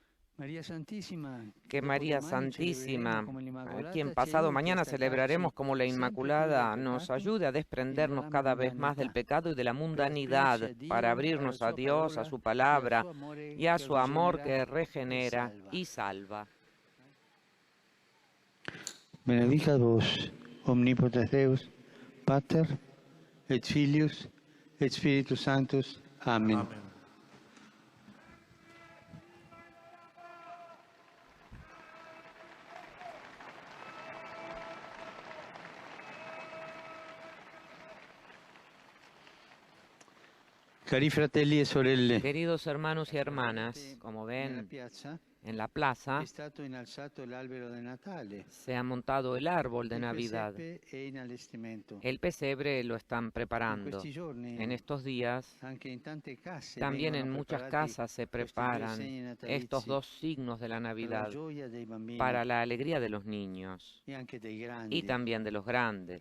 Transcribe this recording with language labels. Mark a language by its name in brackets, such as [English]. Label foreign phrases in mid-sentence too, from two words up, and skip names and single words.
[Spanish] Que María Santísima, a quien pasado mañana celebraremos como la Inmaculada, nos ayude a desprendernos cada vez más del pecado y de la mundanidad para abrirnos a Dios, a su palabra y a su amor que regenera y salva. [Latin] Benedicat vos, omnipotens Deus, Pater, et Filius, et Spiritus Sanctus. [Spanish] Amén. Amén. [Italian] Cari fratelli e sorelle, [Spanish] Queridos hermanos y hermanas, como ven, en la plaza se ha montado el árbol de Navidad. El pesebre lo están preparando. En estos días, también en muchas casas se preparan estos dos signos de la Navidad para la alegría de los niños y también de los grandes.